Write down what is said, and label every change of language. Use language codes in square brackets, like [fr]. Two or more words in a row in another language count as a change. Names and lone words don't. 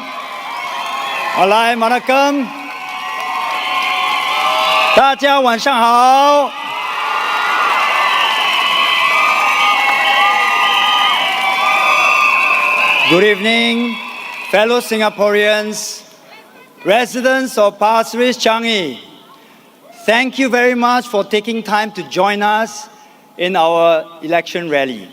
[zh] Alai Manakam. 大家晚上好。 [en] Good evening, fellow Singaporeans, residents of Pasir Ris-Changi. Thank you very much for taking time to join us in our election rally.